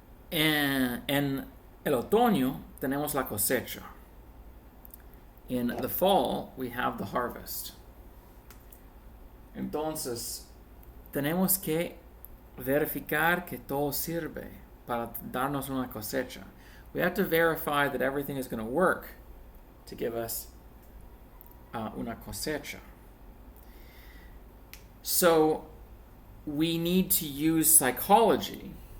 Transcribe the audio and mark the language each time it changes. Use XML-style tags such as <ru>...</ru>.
<es>En el otoño tenemos la cosecha.</es> <en>In the fall, we have the harvest.</en> <es>Entonces, tenemos que verificar que todo sirve para darnos una cosecha.</es> <en>We have to verify that everything is going to work to give us</en> <es>una cosecha.</es> <en>So, we need to use psychology.</en>